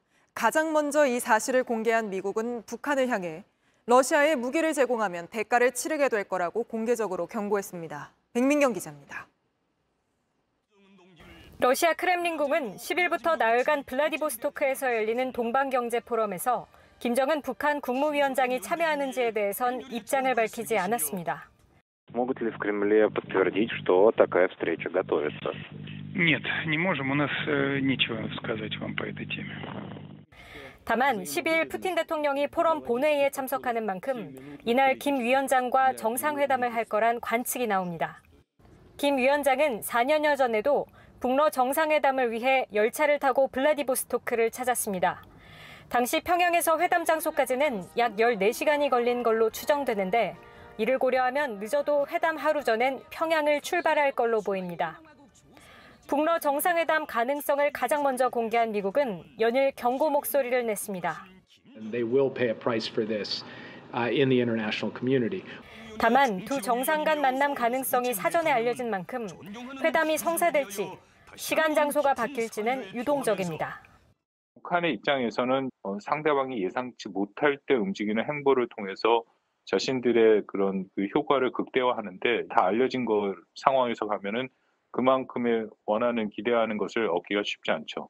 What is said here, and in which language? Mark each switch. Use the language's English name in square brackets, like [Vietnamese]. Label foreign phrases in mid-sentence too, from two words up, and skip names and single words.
[Korean] 가장 먼저 이 사실을 공개한 미국은 북한을 향해 러시아에 무기를 제공하면 대가를 치르게 될 거라고 공개적으로 경고했습니다. 백민경 기자입니다. 러시아 크렘린궁은 10일부터 나흘간 블라디보스토크에서 열리는 동방경제 포럼에서 김정은 북한 국무위원장이 참여하는지에 대해선 입장을 밝히지 않았습니다. [Russian] Могут ли в Кремле подтвердить, что такая встреча готовится? Нет, не можем. У нас нечего сказать вам по этой теме. [Korean] 다만 12일 푸틴 대통령이 포럼 본회의에 참석하는 만큼 이날 김 위원장과 정상회담을 할 거란 관측이 나옵니다. 김 위원장은 4년여 전에도 북러 정상회담을 위해 열차를 타고 블라디보스토크를 찾았습니다. 당시 평양에서 회담 장소까지는 약 14시간이 걸린 걸로 추정되는데 이를 고려하면 늦어도 회담 하루 전엔 평양을 출발할 걸로 보입니다. 북러 정상회담 가능성을 가장 먼저 공개한 미국은 연일 경고 목소리를 냈습니다. [English] They will pay a price for this in the international community. [Korean] 다만 두 정상 간 만남 가능성이 사전에 알려진 만큼 회담이 성사될지 시간 장소가 바뀔지는 유동적입니다. 북한의 입장에서는 상대방이 예상치 못할 때 움직이는 행보를 통해서 자신들의 그런 효과를 극대화하는데 다 알려진 상황에서 가면은 그만큼의 원하는 기대하는 것을 얻기가 쉽지 않죠.